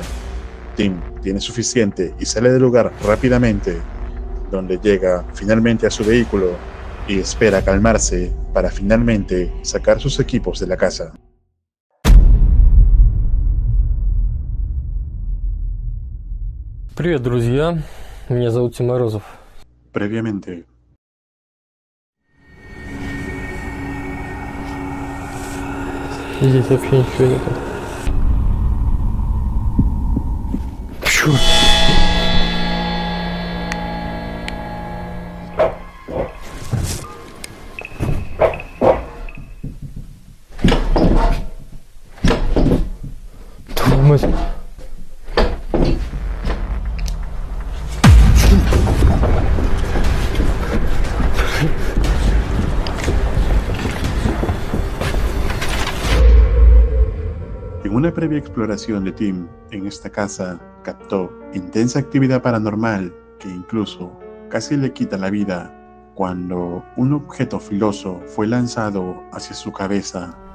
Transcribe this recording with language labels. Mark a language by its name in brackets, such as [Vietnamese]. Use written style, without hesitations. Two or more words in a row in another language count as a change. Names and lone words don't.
[Spanish] Tim tiene suficiente y sale del lugar rápidamente, donde llega finalmente a su vehículo y espera calmarse para finalmente sacar sus equipos de la casa. [Russian] Привет, друзья. Меня зовут Тим Морозов. [Spanish] Previamente, [Russian] Здесь вообще ничего нету. Чёрт. Твою мать. [Spanish] en una previa exploración de Tim en esta casa, captó intensa actividad paranormal que incluso casi le quita la vida cuando un objeto filoso fue lanzado hacia su cabeza.